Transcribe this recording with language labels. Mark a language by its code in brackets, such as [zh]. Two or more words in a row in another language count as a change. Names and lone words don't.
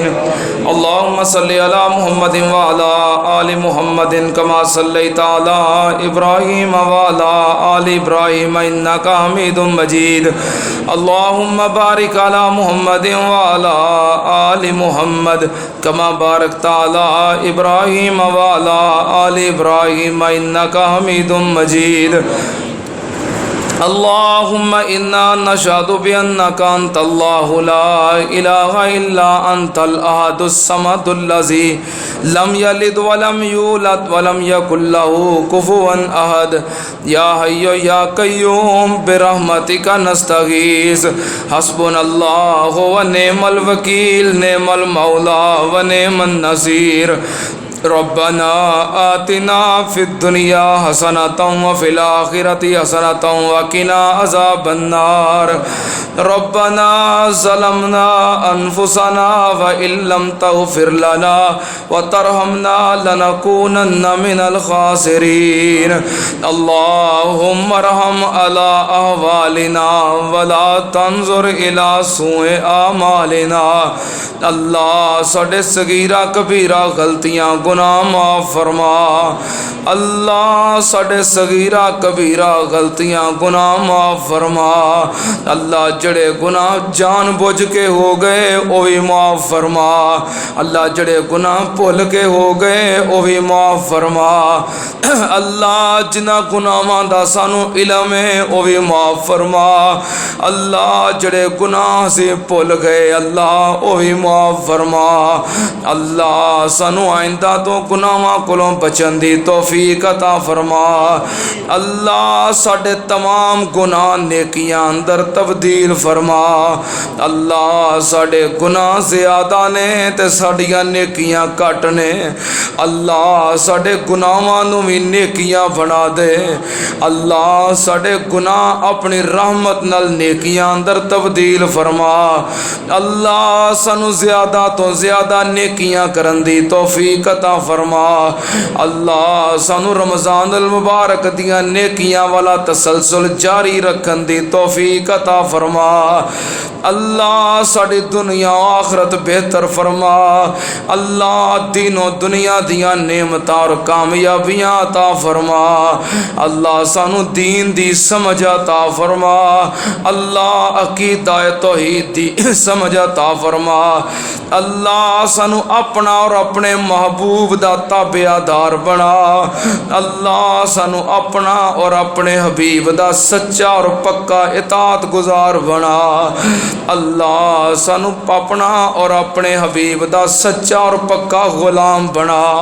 [ar] اللہم صلی علی محمد وعلی آل محمد کما صلیت علی ابراہیم وعلی آل ابراہیم انک حمید مجید۔ اللہم بارک علی محمد وعلی آل محمد کما بارکت علی ابراہیم وعلی آل ابراہیم انک حمید مجید۔ اللہم انا نشہد بانک انت اللہ لا الہ الا انت الاحد الصمد الذی لم یلد ولم یولد ولم یکن لہ کفوا احد۔ یا حی یا قیوم برحمتک نستغیث، حسبنا اللہ ونعم الوکیل، نعم المولا ونعم النصیر۔ ربنا آتنا فی الدنیا حسنۃ وفی الآخرۃ حسنۃ وقنا عذاب النار۔ ربنا ظلمنا انفسنا وإن لم تغفر لنا وترحمنا لنکونن من الخاسرین۔ اللہم ارحم علی احوالنا ولا تنظر الی سوء اعمالنا۔ [pa] اللہ ساڈے صغیرہ کبیرہ غلطیاں گناہ معاف فرما۔ اللہ ساڈے صغیرہ کبیرہ غلطیاں گناہ معاف فرما۔ اللہ جڑے گناہ جان بوجھ کے ہو گئے وہ بھی معاف فرما۔ اللہ جڑے گناہ بھول کے ہو گئے وہ بھی معاف فرما۔ اللہ جنہ گناہاں دا سانو علم ہے وہ بھی معاف فرما۔ اللہ جڑے گناہ سے بھول گئے اللہ وہ بھی معاف فرما۔ اللہ سانو آئندہ تو گناہاں کولوں بچن دی توفیق عطا فرما۔ اللہ ساڈے تمام گناہ نیکیاں اندر تبدیل فرما۔ اللہ ساڈے گناہ زیادہ نے تے ساڈیاں نیکیاں گھٹ نے۔ اللہ ساڈے گناہاں نو وی نیکیاں بنا دے۔ اللہ ساڈے گناہ اپنی رحمت نال نیکیاں اندر تبدیل فرما۔ اللہ سانو زیادہ تو زیادہ نیکیاں کرن دی توفیق عطا فرما۔ اللہ سانو رمضان المبارک دیاں نیکیاں والا تسلسل جاری رکھن دی توفیق عطا فرما۔ اللہ ساڈی دنیا و آخرت بہتر فرما۔ اللہ دین و دنیا دیاں نعمتاں اور کامیابیاں عطا فرما۔ اللہ سانو دین دی سمجھ عطا فرما۔ اللہ عقیدہ توحید دی سمجھ عطا فرما۔ اللہ سانو اپنا اور اپنے محبوب محبوب دا تابعدار بنا. اللہ سانو اپنا اور اپنے حبیب دا سچا اور پکا اطاعت گزار بنا. اللہ سانو اپنا اور اپنے حبیب دا سچا اور پکا غلام بنا.